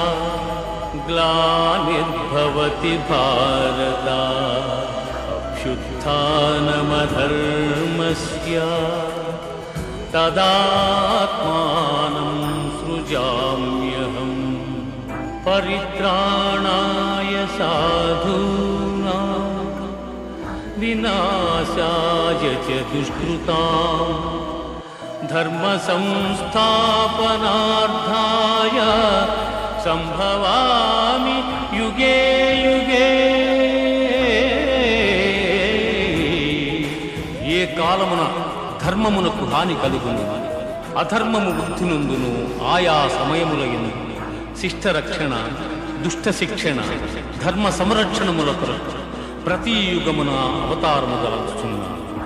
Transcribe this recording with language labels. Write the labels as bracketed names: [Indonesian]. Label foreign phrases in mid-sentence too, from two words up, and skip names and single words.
[Sanskrit] ग्लानिर्भवति भारत अभ्युत्थानमधर्मस्य तदात्मानं सृजाम्यहम् परित्राणाय साधूनां विनाशाय च दुष्कृताम् धर्म संस्थापनार्थाय संभवामि युगे युगे। [Telugu] ఏ కాలమున ధర్మమునకు హాని కలుగును, అధర్మము వృద్ధి నొందును. ఆయా సమయములయందు శిష్ట రక్షణ, దుష్ట శిక్షణ, ధర్మ సంరక్షణముల కొరకు ప్రతి యుగమున అవతారము గలచుచున్నాను.